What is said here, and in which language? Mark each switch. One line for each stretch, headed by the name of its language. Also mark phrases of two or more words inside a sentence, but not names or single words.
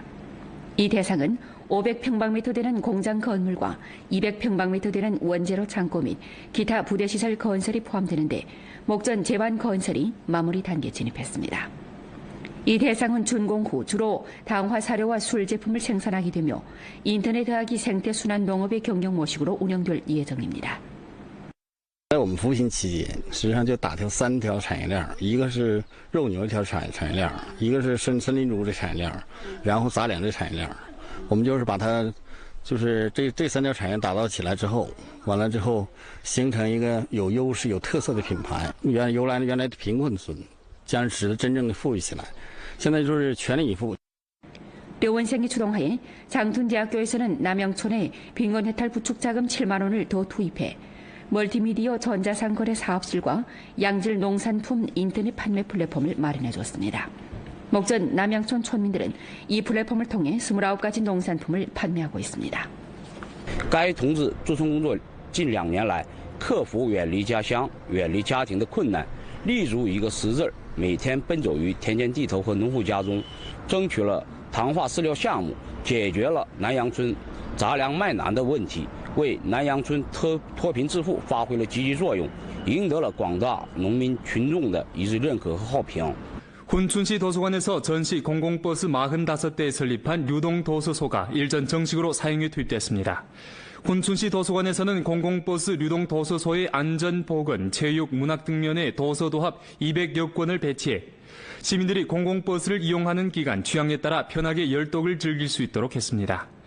Korean: 이 대상은 500평방미터 되는 공장 건물과 200평방미터 되는 원재료 창고 및 기타 부대시설 건설이 포함되는데 목전 제반 건설이 마무리 단계에 진입했습니다. 이 대상은 준공 후 주로 당화 사료와 술 제품을 생산하게 되며 인터넷 더하기 생태순환 농업의 경영 模式으로 운영될 예정입니다.
Chinese: 在我们服务型期间，实际上就打通3条产业链，一个是肉牛一条产业链，一个是森林猪的产业链，然后杂粮的产业链。我们就是把它，就是这3条产业打造起来之后，完了之后形成一个有优势、有特色的品牌。原来的贫困村，将使得真正的富裕起来。现在就是全力以赴。
Korean: 려원생이 추동하에 장춘대학교에서는 남양촌에 빈곤해탈 부축자금 7만 원을 더 투입해 멀티미디어 전자상거래 사업실과 양질 농산품 인터넷 판매 플랫폼을 마련해 줬습니다. 목전 남양촌 촌민들은 이 플랫폼을 통해 29가지 농산품을 판매하고 있습니다.
Chinese: 该同志驻村工作近2年来，克服远离家乡、远离家庭的困难，立足一个实字，每天奔走于田间地头和农户家中，争取了糖化饲料项目，解决了南阳村杂粮卖难的问题，为南阳村脱贫致富发挥了积极作用，赢得了广大农民群众的一致认可和好评。
Korean: 훈춘시 도서관에서 전시 공공버스 45대에 설립한 유동도서소가 일전 정식으로 사용에 투입됐습니다. 훈춘시 도서관에서는 공공버스 유동도서소의 안전, 보건, 체육, 문학 등 면에 도서도합 200여 건을 배치해 시민들이 공공버스를 이용하는 기간 취향에 따라 편하게 열독을 즐길 수 있도록 했습니다.